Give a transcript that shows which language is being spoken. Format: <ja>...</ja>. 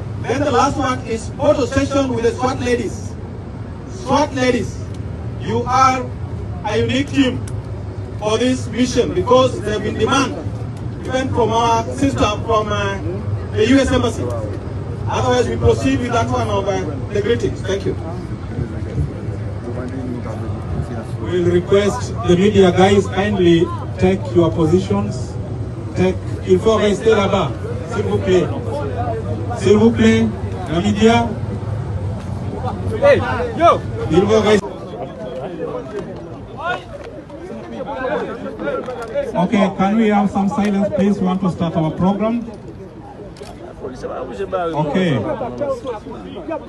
<en>Then the last one is photo session with the SWAT ladies. SWAT ladies, you are a unique team for this mission because they have been demanded even from our sister from the U.S. Embassy. Otherwise, we proceed with that one of the greetings. Thank you. We will request the media guys kindly take your positions.</en> <fr>Il faut rester là-bas, s'il vous plaît. S'il vous plaît, la média. Il faut rester.</fr> <en>Okay, can we have some silence, please? We want to start our program. Okay.</en>